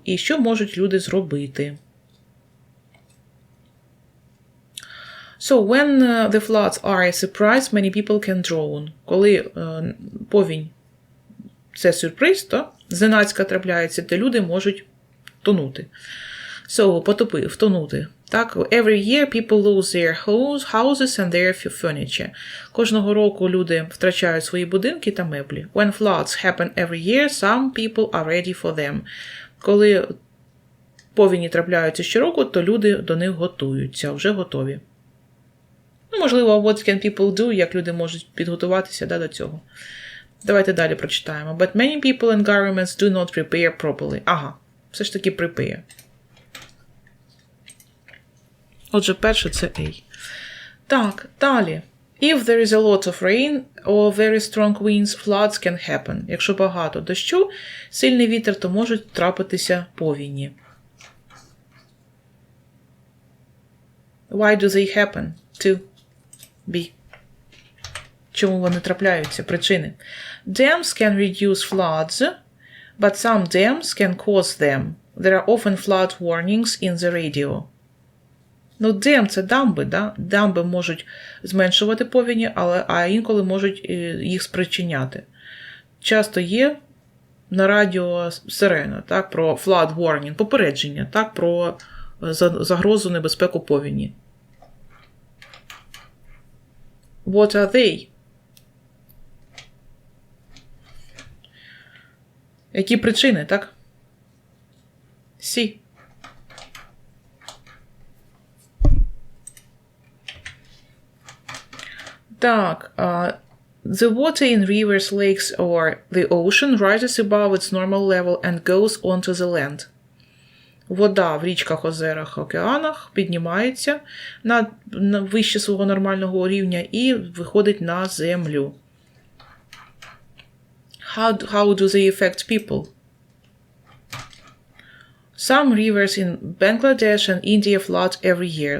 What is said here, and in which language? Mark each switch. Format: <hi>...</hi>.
<uk>І що можуть люди зробити?</uk> <en>So, when the floods are a surprise, many people can drown.</en> <uk>Коли повінь – це сюрприз, то зненацька трапляється, де люди можуть тонути. So, втонути. Так,</uk> <en>every year people lose their houses and their furniture.</en> <uk>Кожного року люди втрачають свої будинки та меблі.</uk> <en>When floods happen every year, some people are ready for them.</en> <uk>Коли повіні трапляються щороку, то люди до них готуються, вже готові. Можливо,</uk> <en>what can people do,</en> <uk>як люди можуть підготуватися до цього. Давайте далі прочитаємо.</uk> <en>But many people and governments do not prepare properly.</en> <uk>Ага, все ж таки prepare. Отже, перше це A. Так, далі.</uk> <en>If there is a lot of rain or very strong winds, floods can happen.</en> <uk>Якщо багато дощу, сильний вітер, то можуть трапитися повіні.</uk> <en>Why do they happen? To be.</en> <uk>Чому вони трапляються?</uk> <en>Причини. Dams can reduce floods, but some dams can cause them. There are often flood warnings in the radio.</en> <uk>Ну, dam – це дамби, да? Дамби можуть зменшувати повені, а інколи можуть їх спричиняти. Часто є на радіо сирена, так, про flood warning, попередження, так, про загрозу небезпеку повені.</uk> <en>What are they?</en> <uk>Які причини, так? See. Так,</uk> <en>the water in rivers, lakes or the ocean rises above its normal level and goes onto the land.</en> <uk>Вода в річках, озерах, океанах піднімається на вище свого нормального рівня і виходить на землю.</uk> <en>How do they affect people? Some rivers in Bangladesh and India flood every year.</en>